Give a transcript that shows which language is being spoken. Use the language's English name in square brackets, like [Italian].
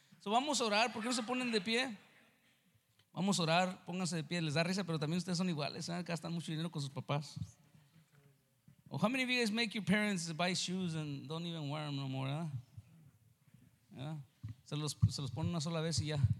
[Spanish] So vamos a orar, ¿por qué no se ponen de pie? Vamos a orar, pónganse de pie, les da risa, pero también ustedes son iguales, ¿eh? Gastan mucho dinero con sus papás. [English] Oh, how many of you guys make your parents buy shoes and don't even wear them no more, ¿eh? Yeah. [Spanish] Se los ponen una sola vez y ya.